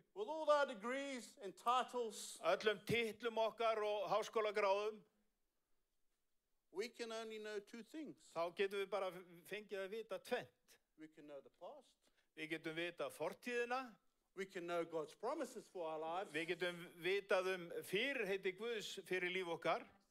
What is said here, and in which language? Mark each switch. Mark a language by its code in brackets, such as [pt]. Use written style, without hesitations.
[en] with all our degrees and titles, [is] öllum titlum okkar og háskólagráðum, [en] we can only know two things. [is] þá getum við bara fengið að vita tvennt. [en] We can know the past. [is] Við getum vita fortíðina, [en] We can know God's promises for our lives. [is] við getum vitað fyrirheiti Guðs fyrir líf okkar,